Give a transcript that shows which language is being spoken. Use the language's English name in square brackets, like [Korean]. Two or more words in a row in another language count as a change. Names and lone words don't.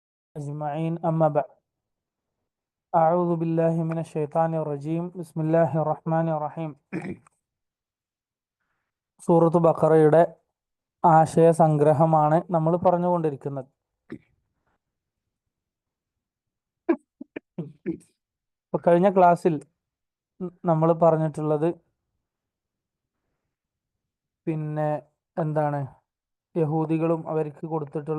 [Arabic] أجمعين أما بعد أعوذ بالله من الشيطان الرجيم بسم الله الرحمن الرحيم [Malayalam] സൂറത്ത് ബഖറയുടെ ആശയ സംഗ്രഹമാണ് നമ്മൾ പറഞ്ഞുകൊണ്ടിരിക്കുന്നത്. ഇപ്പോൾ കഴിഞ്ഞ ക്ലാസ്സിൽ നമ്മൾ പറഞ്ഞിട്ടുള്ളത് എന്താണ് യഹൂദികളും അവർക്ക് കൊടുത്തിട്ടുള്ള